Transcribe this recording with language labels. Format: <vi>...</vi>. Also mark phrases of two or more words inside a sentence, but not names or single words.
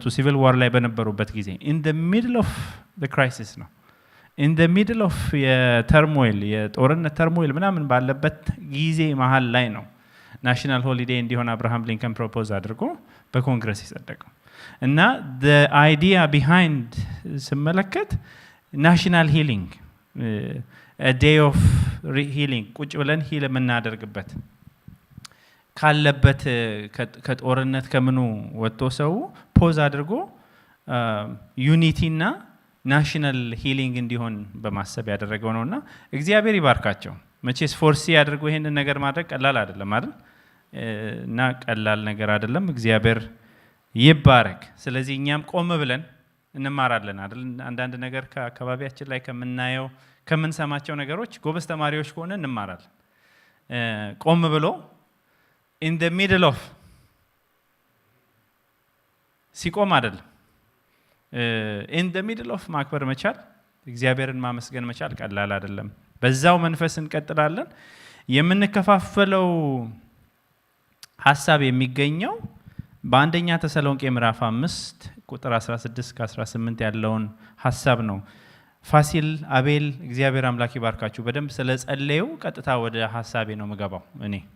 <en>civil war</en> <am>ላይ በነበሩበት ጊዜ</am> <en>in the middle of the crisis</en> <am>ነው</am> <en>in the middle of</en> <am>የተርሞይል የጦርነት ተርሞይል ምናምን ባለበት ጊዜ መሀል ላይ ነው</am> <en>national holiday</en> <am>እንዲሆን አብርሃም ሊንከን ፕሮፖዝ አድርጎ በኮንግረስ ይጸደቀው እና</am> <en>the idea behind</en> <am>ስመለከት</am> <en>national healing a day of healing</en> <am>ቁጭ ብለን ሂል የምናደርግበት ካለበት ከጦርነት ከምኑ ወጥቶ ሰው ፖዝ አድርጎ ዩኒቲና</am> <en>national healing</en> <am>እንዲሆን በማሰብ ያደረገው ነውና እግዚአብሔር ይባርካቸው። መቼስ ፎርሲ አድርጎ ይሄንን ነገር ማድረግ ቀላል አይደለም አይደል? እና ቀላል ነገር አይደለም። እግዚአብሔር ይባረክ። ስለዚህ እኛም ቆም ብለን እንማራለን አይደል? አንዳንድ ነገር ከአካባቢያችን ላይ ከምናየው ከምንሰማቸው ነገሮች ጎበዝ ተማሪዎች ከሆነ እንማራለን። ቆም ብሎ</am> <en>in the middle of</en> <am>ሲቆም አይደለም</am> <en>in the middle of</en> <am>ማክበር መቻል እግዚአብሔርን ማመስገን መቻል ቀላል አይደለም። በዛው መንፈስ እንቀጥላለን። የምንከፋፈለው ሐሳብ የሚገኘው በአንደኛ ተሰሎንቄ ምዕራፍ 5 ቁጥር 16-18 ያለውን ሐሳብ ነው። ፋሲል አቤል እግዚአብሔር አምላክ ይባርካችሁ። በደንብ ስለጸለዩ ቀጥታ ወደ ሐሳቤ ነው መገባው። እኔ</am>